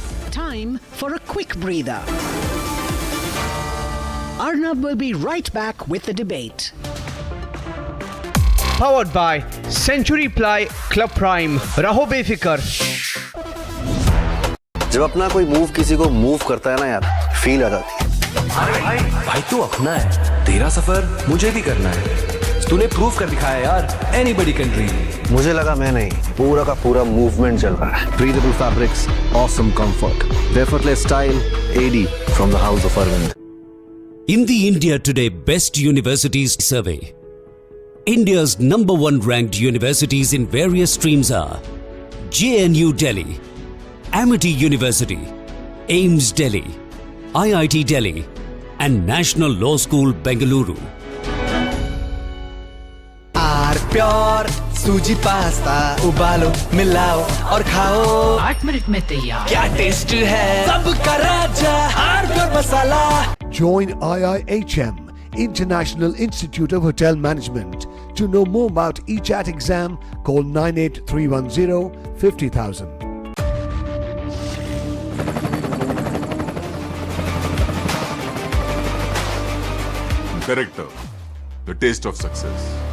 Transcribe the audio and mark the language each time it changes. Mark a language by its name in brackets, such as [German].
[English] Time for a quick breather. Arnab will be right back with the debate. Powered by Century Ply Club Prime. [Hindi] रहो बेफिक्र. जब अपना कोई move किसी को मूव करता है ना यार, फील आ जाती है. भाई तू अपना है, तेरा सफर मुझे भी करना है. तूने प्रूव कर दिखाया यार, anybody can dream. मुझे लगा मैं नहीं, पूरा का पूरा मूवमेंट चल रहा है. [English] Breathable fabrics, awesome comfort, effortless style, AD from the House of Arvind. In the India Today Best Universities Survey, India's #1 ranked universities in various streams are JNU Delhi, Amity University, AIIMS Delhi, IIT Delhi, and National Law School, Bengaluru. [Hindi] Pure सूजी pasta उबालो मिलाओ और खाओ 8 minute में तैयार। क्या test है सबका राजा are pure masala. [English] Join IIHM, International Institute of Hotel Management. To know more about ECHAT exam, call 98310 50,000. Director, the taste of success.